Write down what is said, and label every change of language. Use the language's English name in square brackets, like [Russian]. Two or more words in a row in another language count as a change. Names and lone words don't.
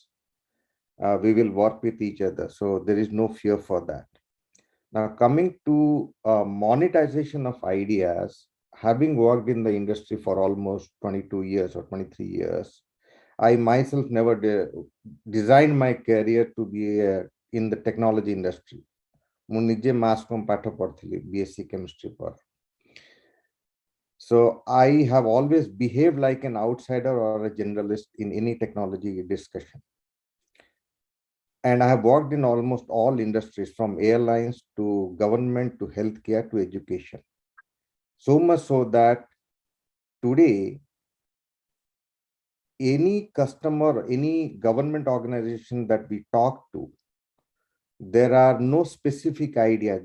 [English] We will work with each other. So there is no fear for that. Now, coming to monetization of ideas, having worked in the industry for almost 22 years or 23 years, I myself never designed my career to be in the technology industry. [Odia] ମୁଁ ନିଜେ [English] mass com [Odia] ପାଠ ପଢିଥିଲି [English] BSc chemistry [Odia] पर. [English] So I have always behaved like an outsider or a generalist in any technology discussion. And I have worked in almost all industries, from airlines to government to healthcare to education. So much so that today, any customer, any government organization that we talk to, there are no specific idea.